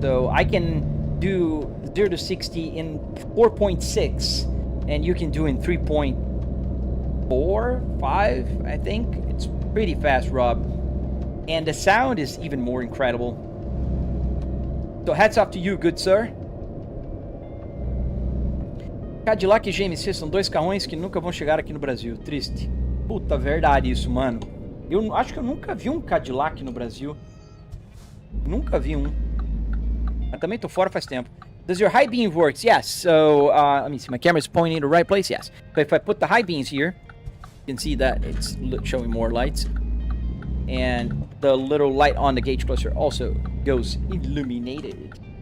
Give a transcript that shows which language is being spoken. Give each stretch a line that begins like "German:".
English: So I can do 0 to 60 in 4.6, and you can do in 3.4, 5, I think. It's pretty fast, Rob. And the sound is even more incredible. So hats off to you, good sir.
Portuguese: Cadillac e GMC são dois carrões que nunca vão chegar aqui no Brasil. Triste. Puta, verdade isso, mano. Eu acho que eu nunca vi um Cadillac no Brasil. Nunca vi um. Mas também tô fora faz tempo.
English: Does your high beam work? Yes. So, let me see. My camera is pointing to the right place. Yes. So if I put the high beams here, you can see that it's showing more lights. And the little light on the gauge cluster also goes illuminated.